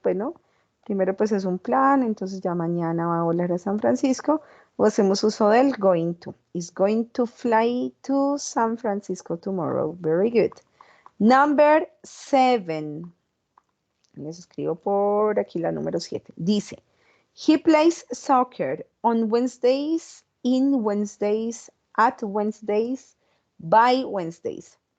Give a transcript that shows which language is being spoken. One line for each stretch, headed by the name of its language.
Spanish: Bueno, primero pues es un plan, entonces ya mañana va a volar a San Francisco. O hacemos uso del going to.
English: Is going to fly to San Francisco tomorrow. Very good. Number 7.
Spanish: Les escribo por aquí la número 7.
English: Dice, he plays soccer on Wednesdays, in Wednesdays, at Wednesdays, by Wednesdays.